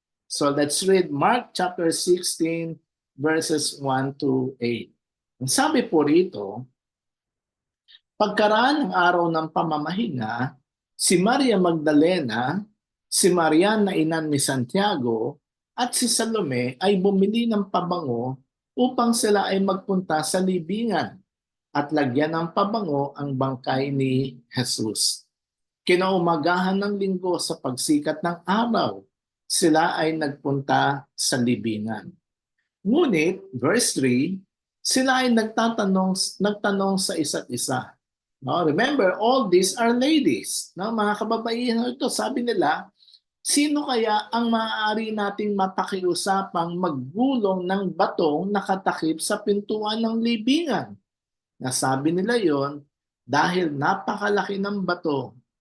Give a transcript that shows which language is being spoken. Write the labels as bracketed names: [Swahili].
[English] So let's read Mark chapter 16 verses 1 to 8. [Filipino] Ang sabi po rito, pagkaraan ng araw ng pamamahinga, si Maria Magdalena, si Maria na ina ni Santiago, at si Salome ay bumili ng pabango upang sila ay magpunta sa libingan at lagyan ng pabango ang bangkay ni Jesus. Kinaumagahan ng linggo sa pagsikat ng araw, sila ay nagpunta sa libingan. Ngunit, verse 3, sila ay nagtanong sa isa't isa. [English] No, remember, all these are ladies. [Filipino] No, mga kababaihan ito, sabi nila, sino kaya ang maaari nating mapakiusapang maggulong ng batong nakatakip sa pintuan ng libingan? Nasabi nila yon dahil napakalaki ng bato.